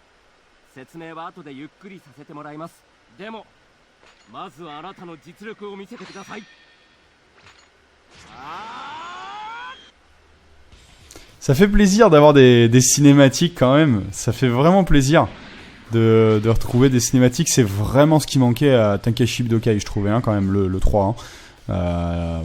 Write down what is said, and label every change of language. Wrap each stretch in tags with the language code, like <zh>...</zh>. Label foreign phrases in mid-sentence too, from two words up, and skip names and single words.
<ja>説明は後でゆっくりさせてもらいます。でもまずはあなたの実力を見せてください。</ja> <fr>Ça fait plaisir d'avoir des cinématiques quand même. Ça fait vraiment plaisir de retrouver des cinématiques. C'est vraiment ce qui manquait à Tenkaichi Budokai, je trouvais, hein, quand même, le 3. Hein.</fr>